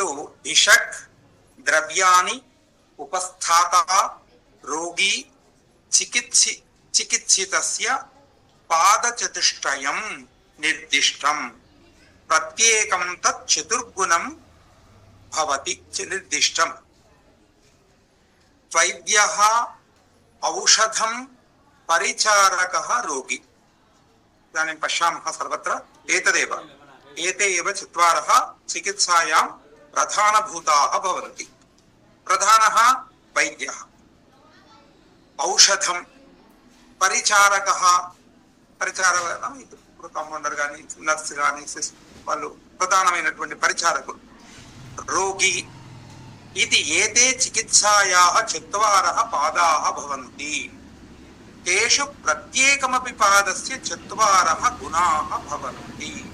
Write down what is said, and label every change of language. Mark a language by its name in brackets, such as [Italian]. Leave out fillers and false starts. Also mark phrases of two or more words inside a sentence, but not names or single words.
[Sanskrit] విషక్ ద్రవ్యాని ఉపస్థాత రోగి చికిత్సితస్య పాదచతుష్టయం నిర్దిష్టం ప్రత్యేకం తచ్చతుర్గుణం భవతి. నిర్దిష్టం వైద్యః औषधं परिचारकः रोगी। इदानीं पश्यामः सर्वत्र एतदेव, एते एव चत्वारः चिकित्सायां प्रधानभूताः भवन्ति। प्रधानः वैद्यः, औषधं परिचारकः, [Telugu] కాంపౌండర్ కానీ నర్స్ కానీ వాళ్ళు ప్రధానమైనటువంటి పరిచారకులు. [Sanskrit] రోగి ఇది ఏతే చికిత్సాయాः చత్వారः పాదాः భవంతి, తేషు ప్రత్యేకమపి పాదస్య చత్వారः గుణాः భవంతి.